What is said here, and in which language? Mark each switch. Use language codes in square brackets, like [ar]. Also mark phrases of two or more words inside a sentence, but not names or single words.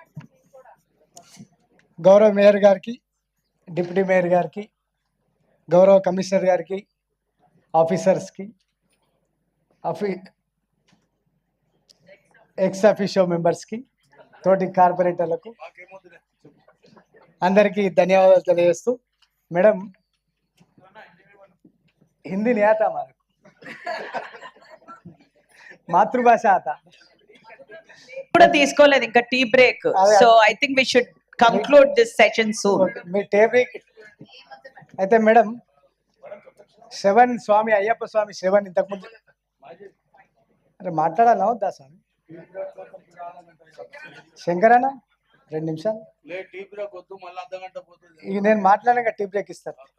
[te] గౌరవ మేయర్ గారికి, డిప్యూటీ మేయర్ గారికి, గౌరవ కమిషనర్ గారికి, ఆఫీసర్స్కి, [en] ex officio members, [te] తోటి కార్పొరేటర్లకు అందరికీ ధన్యవాదాలు తెలియజేస్తూ, మేడం [hi] हिंदी नहीं आता हमारे को, [te] మాతృభాష आता కూడా తీసుకోలేదు ఇంకా [en] tea break. So I think we should conclude this session soon. [te] మీ [en] tea break [te] అయితే మేడం, శ్రవణ్ స్వామి, అయ్యప్ప స్వామి శ్రవణ్ ఇంతకుముందు అరే మాట్లాడాలా వద్దా స్వామి? శంకరన్న 2 నిమిషాలు ఇక నేను మాట్లాడాక [en] tea break [te] ఇస్తాను.